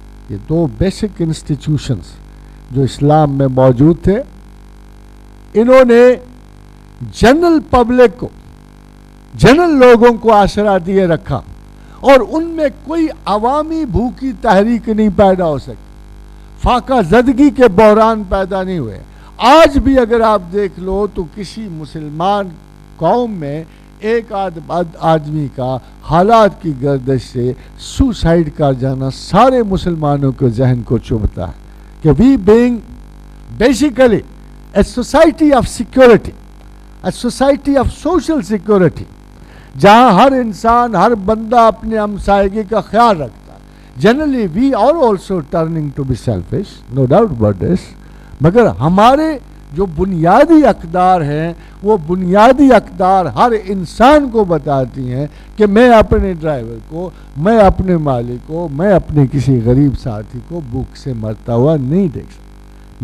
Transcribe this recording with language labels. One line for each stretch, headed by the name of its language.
Urdu: یہ 2 basic institutions جو اسلام میں موجود تھے، انہوں نے جنرل پبلک کو، جنرل لوگوں کو آسرا دیے رکھا، اور ان میں کوئی عوامی بھوکی تحریک نہیں پیدا ہو سکی، فاقہ زدگی کے بحران پیدا نہیں ہوئے. آج بھی اگر آپ دیکھ لو تو کسی مسلمان قوم میں ایک آدمی کا حالات کی گردش سے سوسائڈ کا جانا سارے مسلمانوں کے ذہن کو چبھتا ہے. کہ
English: we being basically a society of security, a society of social security,
Urdu: جہاں ہر انسان ہر بندہ اپنے ہمسائیگی کا خیال رکھتا ہے.
English: generally we are also turning to be selfish, no doubt about this,
Urdu: مگر ہمارے جو بنیادی اقدار ہیں وہ بنیادی اقدار ہر انسان کو بتاتی ہیں کہ میں اپنے ڈرائیور کو، میں اپنے مالک کو، میں اپنے کسی غریب ساتھی کو بھوک سے مرتا ہوا نہیں دیکھ سکتا.